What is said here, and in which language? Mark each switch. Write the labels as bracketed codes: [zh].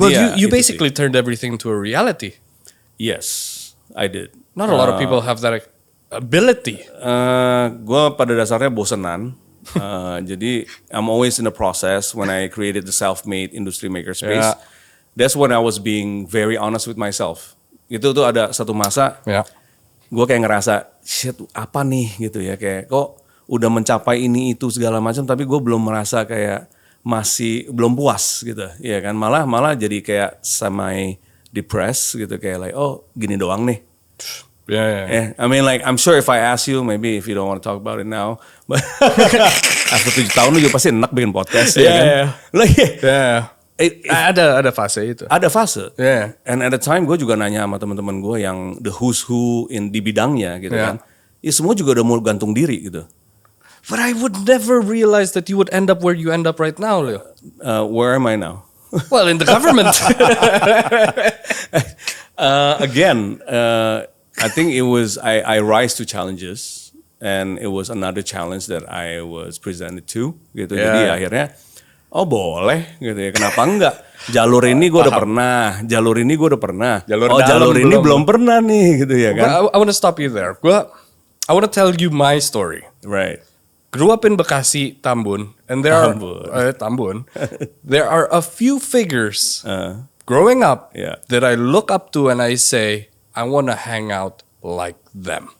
[en] well, you basically turned everything to a reality. Yes, I did. Not a lot of people have that ability. [id] Gue pada dasarnya bosenan. Jadi [en] I'm always in the process when I created the self-made industry makerspace. That's when I was being very honest with myself. [id] Itu tuh ada satu masa, gue kayak ngerasa, shit apa nih gitu ya. Kayak kok udah mencapai ini itu segala macam, tapi gue belum merasa kayak masih belum puas gitu. Ya kan, malah jadi kayak [en] semi depressed [id] gitu. Kayak like, oh gini doang nih. [en] Yeah. I mean, like, I'm sure if I ask you, maybe if you don't want to talk about it now, but after 7 [id] tahun lu juga pasti enak bikin podcast, ya kan? [en] Yeah. Like, Yeah. [id] Ada fase itu. ada fase. [en] Yeah. And at the time [id] gue juga nanya sama teman-teman gue yang [en] the who's who [id] di bidangnya gitu [en] Yeah. [id] kan. Ya semua juga udah mau gantung diri gitu. [en] But I would never realize that you would end up where you end up right now, Leo. Where am I now? Well, in the government. Again, I think it was I rise to challenges, and it was another challenge that I was presented to [id] gitu. [en] Yeah. [id] Jadi akhirnya, oh boleh gitu ya, kenapa enggak? Jalur ini gue udah pernah, jalur ini gue udah pernah. Jalur oh dalam jalur ini belum. belum pernah nih gitu ya kan? [en] I want to stop you there. I want to tell you my story. Right. Grew up in Bekasi, Tambun, and there Tambun. there are a few figures growing up Yeah. that I look up to and I say, I want to hang out like them.